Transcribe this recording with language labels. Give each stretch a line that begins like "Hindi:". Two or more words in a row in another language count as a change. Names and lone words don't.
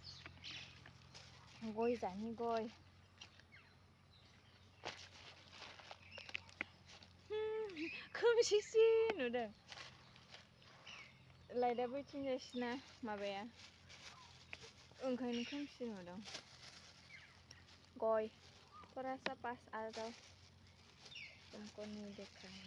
Bodo: गय जानि गय खोमसिसि नुदों लाइटआ बैथिंजायसोना माबाया ओंखायनो खोमसि नुदों गय
Hindi: थोड़ा सा पास आ जाओ तुमको नहीं देखा